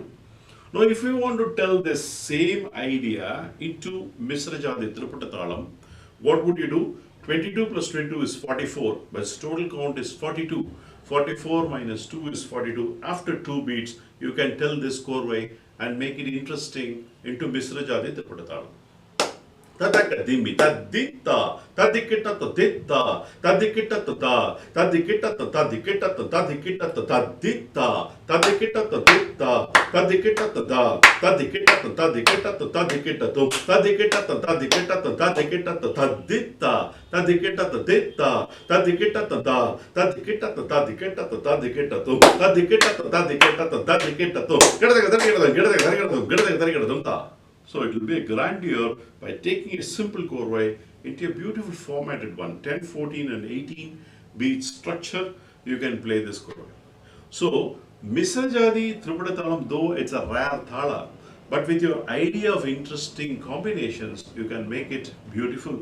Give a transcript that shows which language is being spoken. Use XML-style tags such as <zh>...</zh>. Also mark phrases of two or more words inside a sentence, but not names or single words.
<en>Now if we want to tell the same idea into Misra Jadi Triputa Talam, what would you do? 22 plus 22 is 44, but its total count is 42. 44 minus 2 is 42. After 2 beats, you can tell this chorway and make it interesting into Misra Jadi Triputa Talam. Tataka dimmi tadita tadikita tadita tadikita tada tadikita tadikita tadikita tadita tadikita tadita tadikita tada tadikita tadikita tadikita tu tadikita tadikita tadikita tadita tadikita tadita tadikita tada tadikita tadikita tadikita tu tadikita tadikita tadikita tu gada. So it will be a grandeur by taking a simple chorway into a beautiful formatted one, 10, 14 and 18 beat structure. You can play this chorway. So Misra Jadi Triputa Talam, though it's a rare thala, but with your idea of interesting combinations, you can make it beautiful.</en>